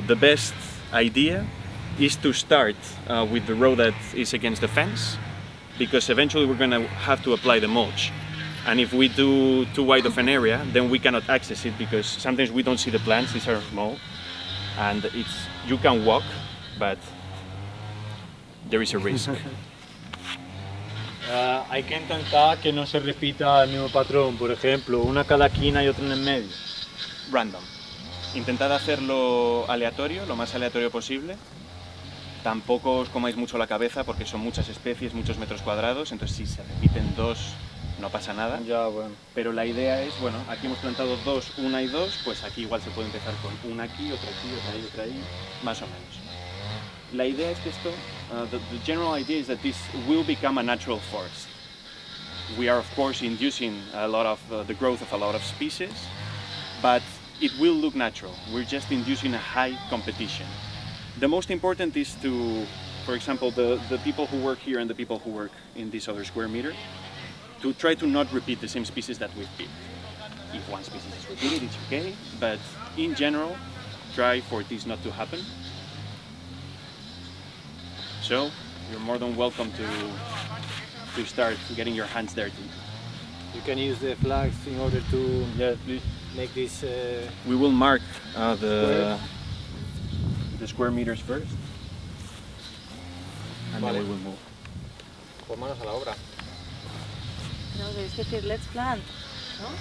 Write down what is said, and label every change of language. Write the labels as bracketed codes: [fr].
[en] The best idea is to start with the row that is against the fence, because eventually we're going to have to apply the mulch. And if we do too wide of an area, then we cannot access it, because sometimes we don't see the plants, these are small, and you can walk, but there is a risk. [es] Hay que intentar que no se repita el mismo patrón, por ejemplo, una cada esquina y otra en el medio. [en] Random. [es] Intentad hacerlo aleatorio, lo más aleatorio posible. Tampoco os comáis mucho la cabeza porque son muchas especies, muchos metros cuadrados, entonces si se repiten dos no pasa nada. Ya, bueno. Pero la idea es, bueno, aquí hemos plantado dos, una y dos, pues aquí igual se puede empezar con una aquí, otra ahí, otra ahí, más o menos. La idea es que esto, [en] the general idea is that this will become a natural forest. We are of course inducing a lot of the growth of a lot of species, but it will look natural. We're just inducing a high competition. The most important is to, for example, the people who work here and the people who work in this other square meter, to try to not repeat the same species that we've picked. If one species is repeated, it's okay, but in general, try for this not to happen. So, you're more than welcome to start getting your hands dirty. You can use the flags in order to make this... We will mark the square meters first, and then we will move. [es] Pues manos a la obra. No, debes decir, [en] let's plant, [es] ¿no?